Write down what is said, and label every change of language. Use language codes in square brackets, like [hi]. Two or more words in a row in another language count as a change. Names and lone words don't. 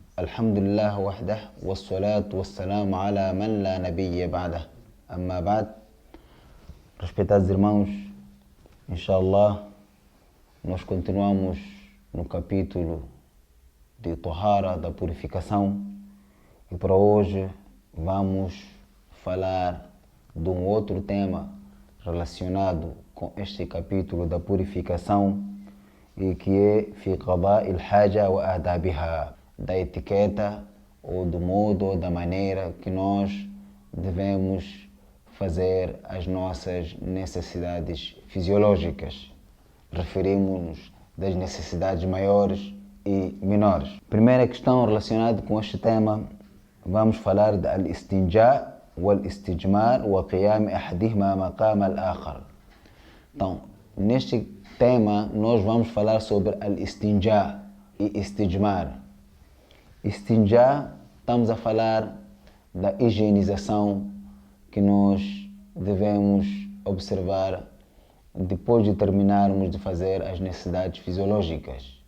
[ar] الحمد لله وحده والصلاة والسلام على من لا نبي بعده. أما بعد, [pt] respeitados irmãos, inshallah, nós continuamos no capítulo de Tahara, da purificação, e para hoje vamos falar de um outro tema relacionado com este capítulo da purificação, e que é [ar] في قضاء الحاجة وآدابها, [pt] da etiqueta ou do modo ou da maneira que nós devemos fazer as nossas necessidades fisiológicas. Referimos-nos das necessidades maiores e menores. Primeira questão relacionada com este tema, vamos falar de [ar] الاستنجاء والاستجمار وقيام أحدهما مقام الآخر. [pt] Então, neste tema nós vamos falar sobre al-istinja e istijmar. Istinja, estamos a falar da higienização que nós devemos observar depois de terminarmos de fazer as necessidades fisiológicas.